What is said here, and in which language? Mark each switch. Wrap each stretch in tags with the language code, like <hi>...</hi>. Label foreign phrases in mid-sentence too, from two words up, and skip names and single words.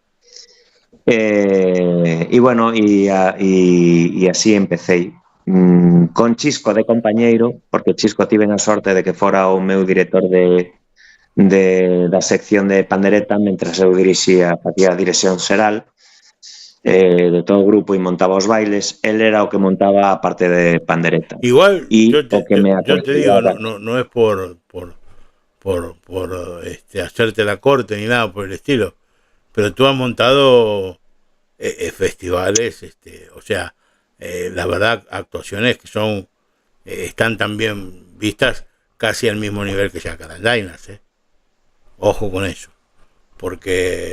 <gl>E bueno, e así empecé con Chisco de compañeiro, porque Chisco tiven a sorte de que fora o meu director da sección de pandereta, mentras eu facía a dirección xeral de todo o grupo e montaba os bailes. Él era o que montaba a parte de pandereta.</gl> <es>Igual, yo te digo, no es por hacerte la corte ni nada por el estilo, pero tú has montado festivales, o sea, la verdad, actuaciones que están también vistas casi al mismo nivel que Jacarandainas, ojo con eso, porque</es>